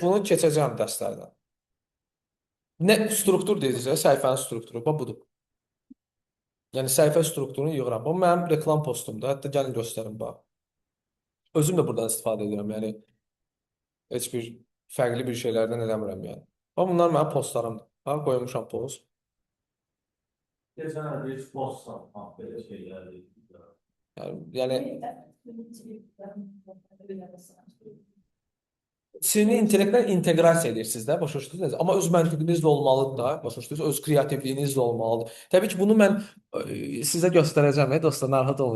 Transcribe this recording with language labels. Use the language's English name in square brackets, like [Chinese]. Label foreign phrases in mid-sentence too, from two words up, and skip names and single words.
[Azerbaijani] Bunu keçəcəm dərslərdən. Nə struktur deyəcək, səhifənin strukturu. Bax budur. Yəni səhifə strukturunu yığıram. Bu mənim reklam postumdur. Hətta gəlin göstərim bax. Özüm də buradan istifadə edirəm. Yəni heç bir fərqli bir şeylərdən eləmirəm yəni. Bax bunlar mənim postlarımdır. Bax qoymuşam post. [Turkish] Geçen bir post satmak böyle şeyler değil. [Azerbaijani] Yəni süni intellektlə inteqrasiya edirsiniz də, başa düşdünüz? Amma öz məntiqiniz də olmalıdır da, başa düşdünüz? Öz kreativliyiniz də olmalıdır. Təbii ki, bunu mən sizə göstərəcəm, dostlar, narahat olmayın.